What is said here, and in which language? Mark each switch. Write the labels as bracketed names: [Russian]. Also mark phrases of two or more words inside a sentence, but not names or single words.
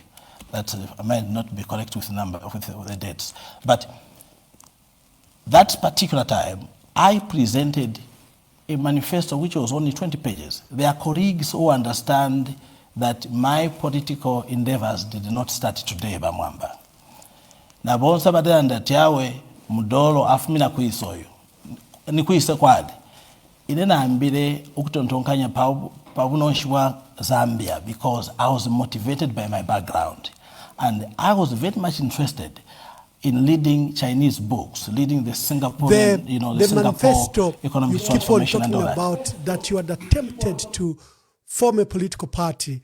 [English] That I might not be correct with the number, with the dates. But that particular time, I presented a manifesto which was only 20 pages. There are colleagues who understand that my political endeavors did not start today, [Bemba] Bamwamba. Na bonsa badala ndatiawe Mudolo afumina kuisoyo. Ni kuise kwadi. inena ambire ukutontonkanya pabunonshwa Zambia [English] because I was motivated by my background. And I was very much interested in leading Chinese books, leading the Singaporean, the Singapore manifesto economic you keep on transformation talking and all about that you had attempted to form a political party.